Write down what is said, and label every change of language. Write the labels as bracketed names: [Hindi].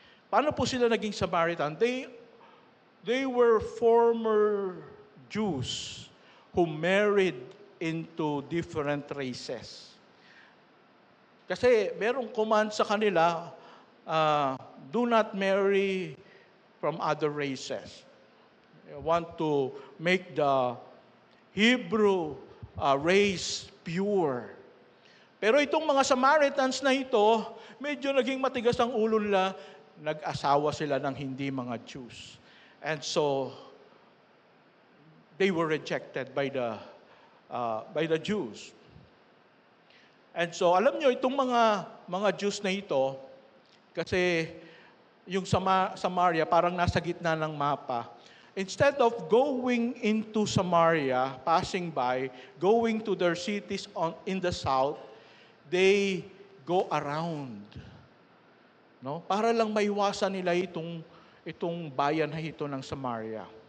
[Filipino] Paano po sila naging Samaritan? [English] They were former Jews who married into different races. [Filipino] Kasi merong command sa kanila, [English] do not marry from other races. They want to make the Hebrew race pure. [Filipino] Pero itong mga Samaritans na ito, medyo naging matigas ang ulo nila, nag-asawa sila ng hindi mga Jews. [English] And so, they were rejected by the Jews. [Filipino] And so, alam nyo, itong mga Jews na ito, kasi yung Samaria, parang nasa gitna ng mapa. [English] Instead of going into Samaria, passing by, going to their cities in the south, they go around. No? [Filipino] Para lang maiwasan nila itong bayan na ito ng Samaria.